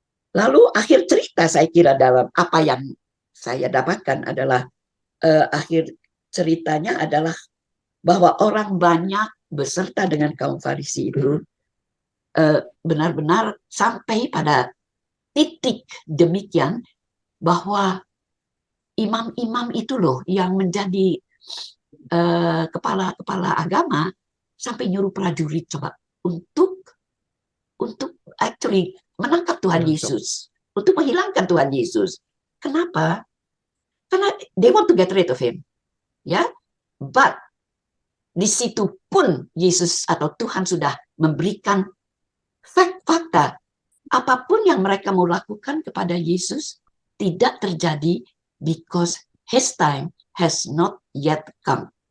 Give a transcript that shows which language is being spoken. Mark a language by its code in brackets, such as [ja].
[id] Lalu akhir cerita saya kira dalam apa yang saya dapatkan adalah akhir ceritanya adalah bahwa orang banyak beserta dengan kaum Farisi itu benar-benar sampai pada titik demikian bahwa imam-imam itu loh yang menjadi kepala agama sampai nyuruh prajurit coba untuk actually menangkap Tuhan Yesus, untuk menghilangkan Tuhan Yesus. Kenapa? [en] Karena they want to get rid of him, ya. [id] But di situ pun Yesus atau Tuhan sudah memberikan fakta. Apapun yang mereka mau lakukan kepada Yesus tidak terjadi [en] because his time has not yet come.